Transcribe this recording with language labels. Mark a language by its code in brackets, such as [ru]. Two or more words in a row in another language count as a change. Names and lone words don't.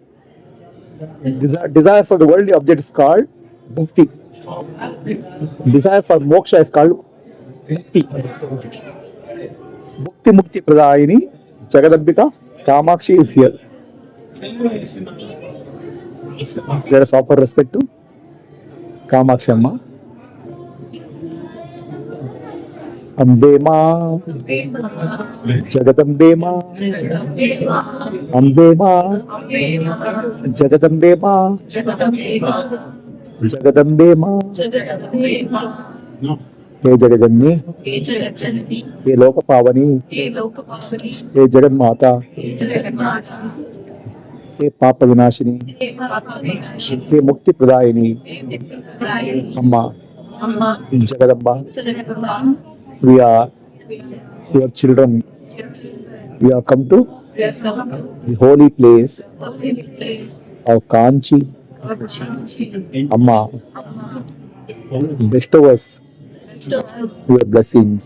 [en] Desire for the worldly object is called bhakti. Desire for moksha is called mukti. [sa] भुक्ति मुक्ति प्रदायिनी [en] Jagadambika Kamakshi is here. Let us offer respect to Kamakshi Amma. [hi] अम्बे माँ, जगदम्बे माँ, अम्बे माँ, जगदम्बे माँ, जगदम्बे माँ, हे जगजननी, हे लोक पावनी, हे जगन माता, हे पाप विनाशिनी, हे मुक्ति प्रदायिनी अम्मा जगदम्बा. [en] We are your children. We have come to the holy place of Kanchi. Amma, bestow us your blessings.